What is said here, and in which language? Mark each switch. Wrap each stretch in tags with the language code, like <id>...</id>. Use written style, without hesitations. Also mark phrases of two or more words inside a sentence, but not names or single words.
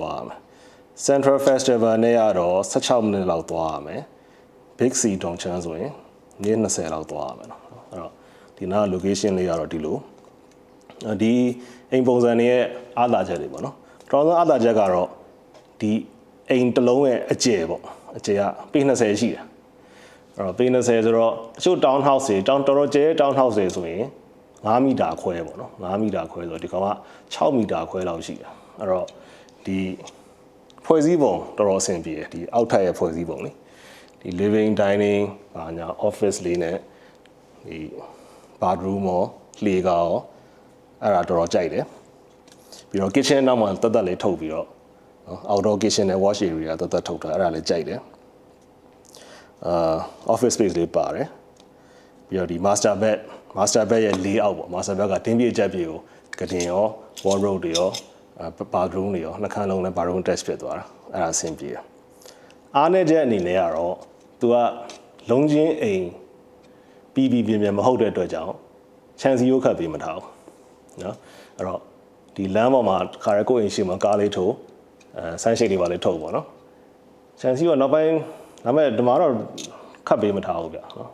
<my>သွားရမယ် Central Festival နဲ့ကတော့16မိနစ်လောက်သွားရမယ် Big C တောင်ချမ်းဆိုရင်နေ့20လောက်သွားရမယ်နော်အဲ့တော့ဒီနား location လေးကတော့ဒီလိုဒီအိမ်ပုံစံတွေရဲ့အား သာချက်တွေပေါ့နော်တော်တော်အားသာချက်ကတော့ဒီအိမ်တစ်လုံးရဲ့အကျယ်ပေါ့အကျယ်ကပေ20ရှိတယ်အဲ့တော့ပေ20ဆိုတော့ အချို့</my> <en>town house</en> <my>တွေတော်တော်ကျယ်</my> <en>town house</en> <my>တွေဆိုရင်5မီတာခွဲပေါ့နော်5မီတာခွဲဆိုတော့ဒီကောင်က6မီတာခွဲလောက်ရှိတယ်အဲ့တော့ဒီဖွဲ့စည်းပုံတော်တော်အဆင်ပြေတယ်ဒီအောက်ထပ်ရဲ့ဖွဲ့စည်းပုံလေဒီ</my> <en>living dining</en> <my>ဘာညာ office လေးနဲ့ဒီ bathroom ရောလှေကားရောအဲ့ဒါတော်တော်ကြိုက်တယ်ပြီးတော့ kitchen နောက်မှာတက်လေးထုတ်ပြီးတော့နော်</my> <en>outdoor kitchen</en> <my>နဲ့</my> <en>wash area</en> <my>တက်ထုတ်ထားအဲ့ဒါလည်းကြိုက်တယ်</my> <en>office space</en> <my>လေးပါတယ်ပြီးတော့ဒီ</my> <en>master bed</en> <my>ရဲ့ layout ပေါ့</my> <en>master bed</en> <my>ကတင်းပြည့်ချက်ပြည့်ကိုကတင်ရော wardrobe တွေရော bathroom တွေရောနှစ်ခန်းလုံးနဲ့</my> <en>bathroom attach</en> <my>ဖြစ်သွားတာအဲ့ဒါအဆင်ပြေတယ်အားနည်းချက်အနေနဲ့ ကတော့သူကလုံးချင်းအိမ်ပြီးပြမဟုတ်တဲ့အတွက်ကြောင့်ခြံစည်းရိုးခတ်ပေးမထားဘူးနော်အဲ့တော့ဒီလမ်းပေါ်မှာခါရကိုအိမ်ရှိမှာ ကားလေးထိုးဆန်းရှိတ်လေးပါလေးထုတ်ပေါ့နော်ခြံစည်းကနောက်ပိုင်းဒါပေမဲ့ဒီမှာတော့ခတ်ပေးမထားဘူးဗျနော်</my>